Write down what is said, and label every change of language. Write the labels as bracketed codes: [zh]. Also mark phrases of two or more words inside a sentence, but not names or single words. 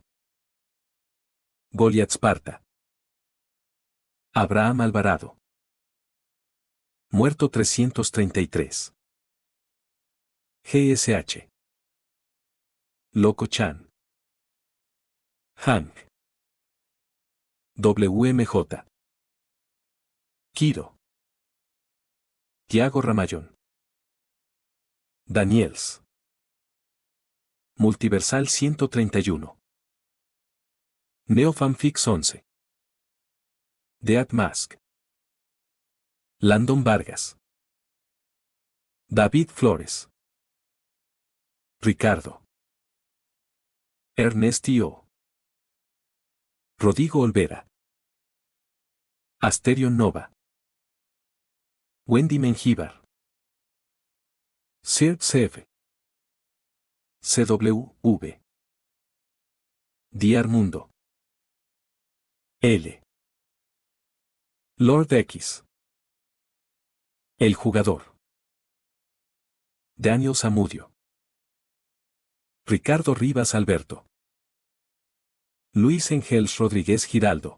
[es] Goliath Sparta. Abraham Alvarado. Muerto 333. GSH. Loco Chan. Hank. WMJ. Kiro. Tiago Ramayón. Daniels. Multiversal 131. Neofanfix 11. Dead Mask. Landon Vargas. David Flores. Ricardo. Ernestio. Rodrigo Olvera. Asterion Nova. Wendy Mengíbar. Sir CF. CWV. Diar Mundo. L. Lord X. El jugador. Daniel Zamudio. Ricardo Rivas Alberto. Luis Engels Rodríguez Giraldo.